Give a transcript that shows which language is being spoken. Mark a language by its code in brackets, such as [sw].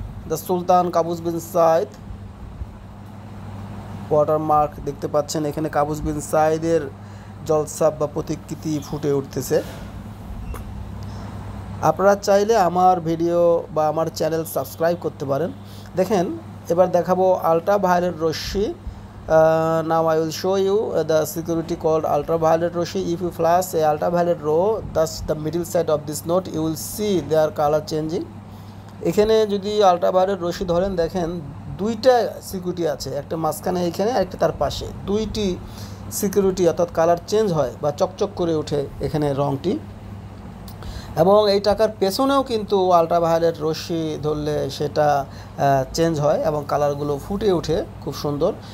[bn] The Sultan Qaboos bin Saeed watermark দেখতে পাচ্ছেন, এখানে কাবুস বিন সাইদের জলসাব বা প্রতিকৃতি ফুটে উঠতেছে। আপনারা চাইলে আমার ভিডিও বা আমার চ্যানেল সাবস্ক্রাইব করতে পারেন। দেখেন এবার দেখাবো ultraviolet Rashmi. [en] Now I will show you the security called ultraviolet rashmi. If you flash a ultraviolet ray thus the middle side of this note you will see their color changing. [bn] এখানে যদি ultraviolet রশ্মি ধরেন দেখেন দুইটা security আছে, একটা মাঝখানে এখানে আরেকটা তার পাশে, দুইটি সিকিউরিটি অর্থাৎ কালার চেঞ্জ হয় বা চকচক করে ওঠে এখানে রঙটি। এবং এই টাকার পেছনেও কিন্তু আল্ট্রাভায়োলেট রশ্মি ধরলে সেটা চেঞ্জ হয় এবং কালারগুলো ফুটে ওঠে খুব সুন্দর।